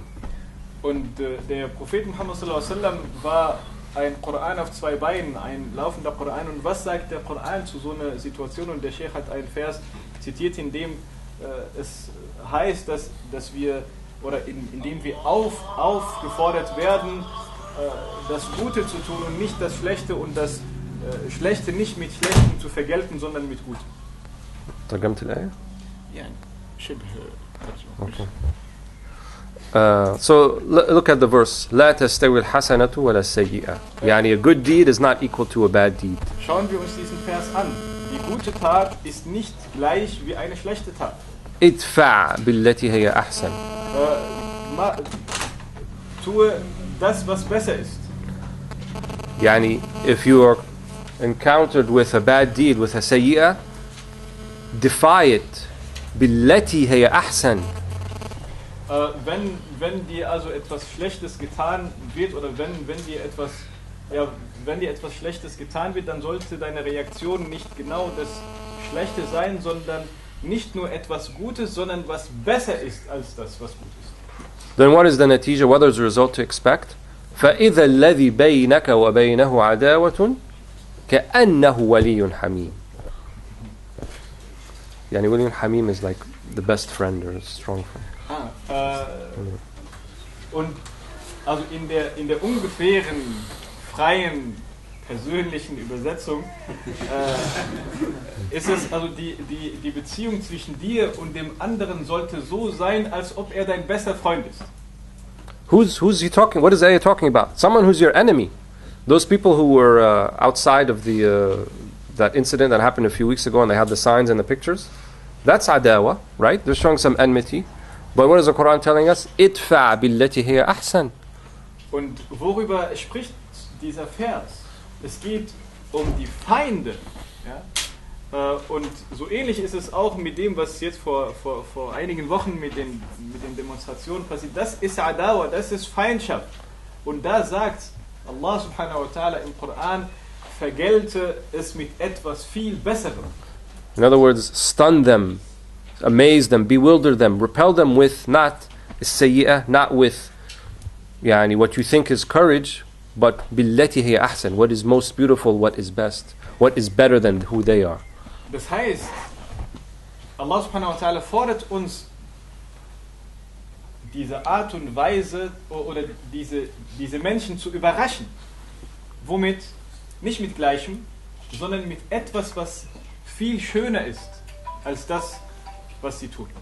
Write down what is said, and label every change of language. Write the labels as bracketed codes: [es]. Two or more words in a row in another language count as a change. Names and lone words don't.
[de] Und der Prophet Muhammad [ar] صلى الله عليه وسلم [de] war ein Koran auf zwei Beinen, ein laufender Koran. Und was sagt der Koran zu so einer Situation? Und der Scheich hat einen Vers zitiert, in dem es heißt, dass wir, oder in dem wir aufgefordert werden, das Gute zu tun und nicht das Schlechte und das Schlechte nicht mit Schlechtem zu vergelten, sondern mit Gutem. [ar] ترجمت الآية؟ يعني شبه ترجمة. [en] Okay. So look at the verse. [ar] لا تستوي الحسنة ولا السيئة. [en] يعني a good deed is not equal to a bad deed. [de] Schauen wir uns diesen Vers an. Die gute Tat ist nicht gleich wie eine schlechte Tat. [ar] ادفع بالتي هي أحسن. [de] Tue das, was besser ist. [en] يعني if you are encountered with a bad deed, with a سيئة, defy it [ar] بالتي هي أحسن. [de] Wenn dir also etwas Schlechtes getan wird oder wenn dir etwas Schlechtes getan wird, dann sollte deine Reaktion nicht genau das Schlechte sein, sondern nicht nur etwas Gutes, sondern was besser ist als das, was gut ist. [en] Then what is the natija? What is the result to expect? [ar] فإذا الذي بينك وبينه عداوة كأنه ولي حميم. [en] يعني [ar] ولي حميم [en] is like the best friend or a strong friend. [de] Und also in der ungefähren, freien, persönlichen Übersetzung ist es, also die Beziehung zwischen dir und dem anderen sollte so sein, als ob er dein bester Freund ist. [en] Who's he talking? What is Ayah talking about? Someone who's your enemy. Those people who were outside of that incident that happened a few weeks ago and they had the signs and the pictures. That's adawa, right? They're showing some enmity. But what is the Quran telling us? [ar] ادفع بالتي هي أحسن. [de] Und worüber spricht dieser Vers. Es geht um die Feinde. Ja? Und so ähnlich ist es auch mit dem, was jetzt vor einigen Wochen mit den Demonstrationen passiert. Das ist Adawa, das ist Feindschaft. Und da sagt Allah [ar] سبحانه وتعالى [de] im Koran, vergelte es mit etwas viel Besserem. [en] In other words, stun them, amaze them, bewilder them, repel them with not sayyi'ah, not with what you think is courage, but [ar] بالتي هي أحسن, [en] what is most beautiful, what is best, what is better than who they are. [de] Das heißt, Allah [ar] سبحانه وتعالى [de] fordert uns, diese Art und Weise oder diese Menschen zu überraschen. Womit? Nicht mit Gleichem, sondern mit etwas, was viel schöner ist als das, was sie tun.